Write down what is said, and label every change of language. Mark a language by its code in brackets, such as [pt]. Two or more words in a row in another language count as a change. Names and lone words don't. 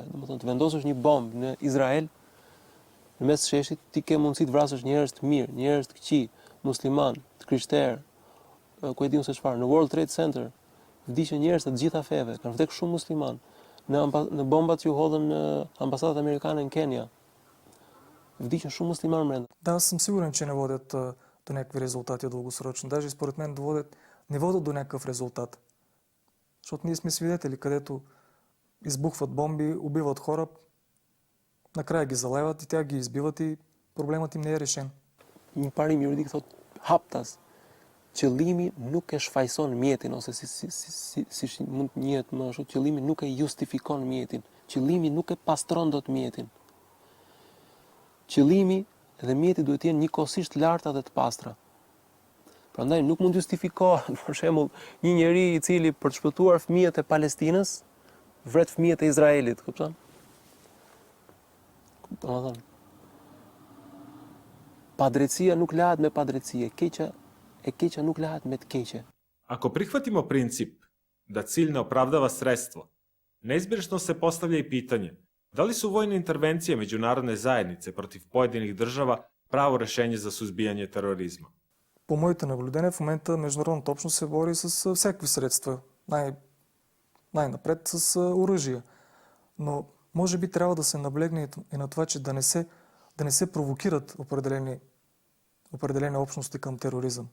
[sq] Do të thënë të vendosësh një bombë në Izrael, në mes të sheshit, ti ke mundësi të vrasësh njerëz të mirë, njerëz të këqij, musliman, të krishterë, ku e diun se çfarë. Në World Trade Center vdiqën njerëz të gjitha feve, kanë vdekur shumë musliman. Në bombat që u hodhën në ambasadat amerikane në Kenya, vdiqën shumë musliman brenda. [bg] Да, аз съм сигурен, че не водят до някакви резултати дългосрочно. Даже според мен не водят до някакъв резултат. Защото ние сме свидетели, където избухват бомби, убиват хора, накрая ги залеват и тя ги избиват и проблемът им не е решен. [sq] Një parim juridik thot haptas, qëllimi nuk e shfaqson mjetin ose si mund të njihet më ashtu, qëllimi nuk e justifikon mjetin, qëllimi nuk e pastron dot mjetin. Qëllimi dhe mjeti duhet të jenë njëkohësisht të larta dhe të pastra. Prandaj nuk mund justifikohet, për shembull, një njeri i cili për të shpëtuar fëmijët e Palestinës vret fëmijët e Izraelit, kupton? Domethënë, padrejtësia nuk lahet me padrejtësi, e keqja nuk lahet me të keqe. [bs] Ako prihvatimo princip da cilj ne opravdava sredstvo, neizbježno se postavlja i pitanje da li su vojne intervencije međunarodne zajednice protiv pojedinih država pravo rešenje za suzbijanje terorizma? [bg] По моите наблюдения, в момента международната общност се бори с всякакви средства. Най-напред с оръжия. Но може би трябва да се наблегне и на това, че да не се провокират определени общности към тероризъм.